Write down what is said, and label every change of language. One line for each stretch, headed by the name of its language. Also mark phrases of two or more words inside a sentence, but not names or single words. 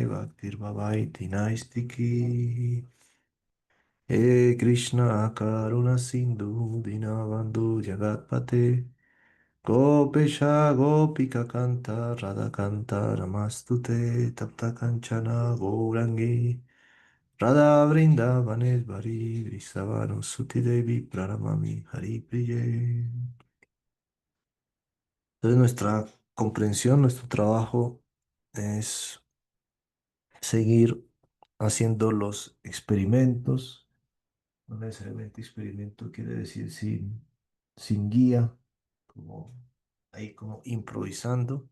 Sanskrit: Bhaktir Bhavaiti Naistiki He Krishna Karuna Sindhu Dinabandhu Jagatpate Gopesha Gopika Kanta Radha Kanta Namastute Tapta Kanchana Gourangi Radha Vrindavaneshvari Vrisavanu Suti Devi Pranamami Hari Priye.
Spanish: Entonces nuestra comprensión, nuestro trabajo es seguir haciendo los experimentos. No necesariamente experimento quiere decir sin guía, como ahí como improvisando.